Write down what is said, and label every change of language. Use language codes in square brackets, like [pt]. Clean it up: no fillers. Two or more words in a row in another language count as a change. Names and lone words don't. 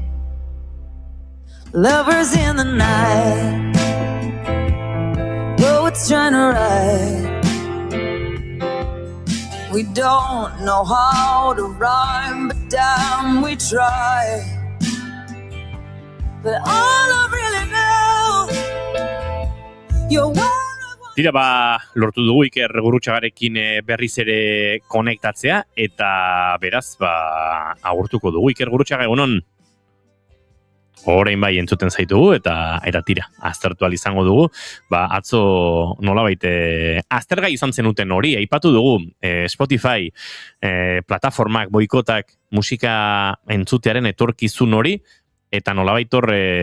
[en] Lovers in the night, poets trying to write. We don't know how to rhyme, but damn, we try. But all I really know, you're one. [eu] Tira, lortu dugu Iker Gurrutxagarekin berriz ere konektatzea, eta beraz, agurtuko dugu Iker Gurrutxaga, egunon? Orain bai entzuten zaitugu, eta tira, aztertu izango dugu, atzo nolabait aztergai izan zenuten hori, aipatu dugu Spotify plataformak, boikotak, musika entzutearen etorkizun hori, eta nolabait hor,